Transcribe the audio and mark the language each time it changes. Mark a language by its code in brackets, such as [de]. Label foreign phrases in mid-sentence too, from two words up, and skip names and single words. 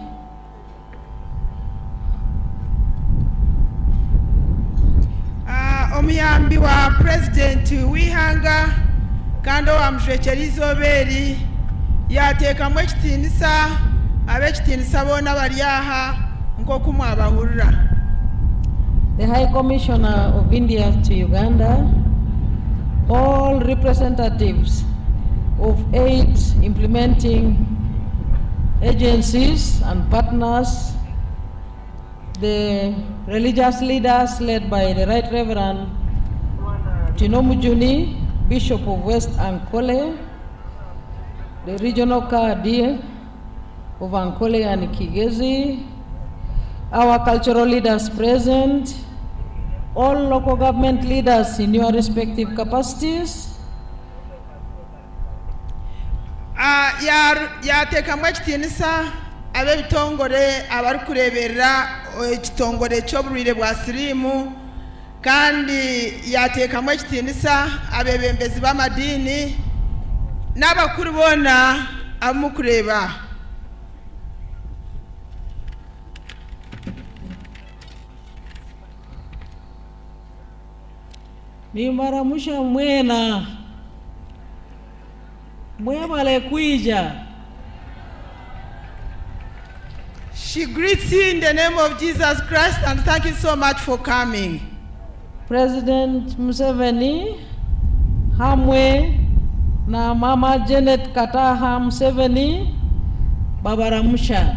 [nyn] Omuyambi wa President Wihanga Kando wa Mshwecherizo Beri yateekamu ekitiinisa ab'ekitiinisa boona bali aha nk'oku mwabahurira. [en] The High Commissioner of India to Uganda, all representatives of aid implementing agencies and partners, the religious leaders led by the Right Reverend Tinomujuni, Bishop of West Ankole, the regional Kadi of Ankole and Kigezi, our cultural leaders present, all local government leaders in your respective capacities. [nyn] Yateekamu ekitiinisa ab'ebitongole abari kureberera ekitongole ky'obulwire bwa siriimu, kandi yateekamu ekitiinisa abebembezi b'amadiini n'abakuru boona abamukureba. Nimbaramusha mwena mwebale kwija. [en] She greets you in the name of Jesus Christ and thank you so much for coming. [nyn] President Museveni hamwe na Mama Janet Kataha Museveni babaramusha.